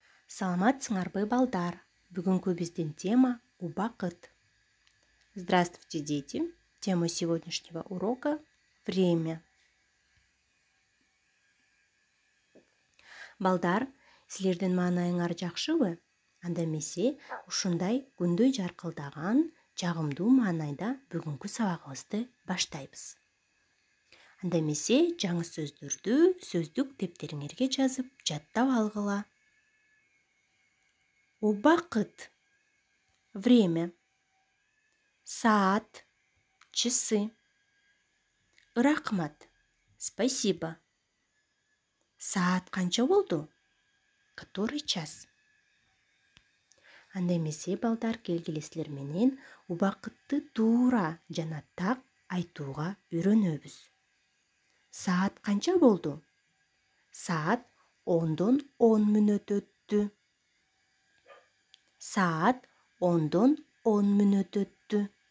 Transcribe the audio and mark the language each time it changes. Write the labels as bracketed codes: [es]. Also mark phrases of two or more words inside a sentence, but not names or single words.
[ky] Саламатсыңарбы балдар? Бүгүнкү биздин тема убакыт. [ru] Здравствуйте, дети! Тема сегодняшнего урока – время. [ky] Балдар, силердин маанайыңар жакшыбы? Анда эмесе ушундай күндөй жаркылдаган, жагымдуу маанайда бүгүнкү сабагыбызды баштайбыз. Анда эмесе жаңы сөздөрдү сөздүк дептериңерге жазып, жаттап алгыла. Убакыт. Время. Саат. Часы. Рахмат. Спасибо. Саат канча болду? [ru] Который час? [ky] Анда эмесе балдар, келгиле силер менен убакытты туура жана так айтууга үйрөнөбүз. Саат канча болду? Саат 10-дон 10 мүнөт өттү. Саат 10-дон 10 мүнөт өттү.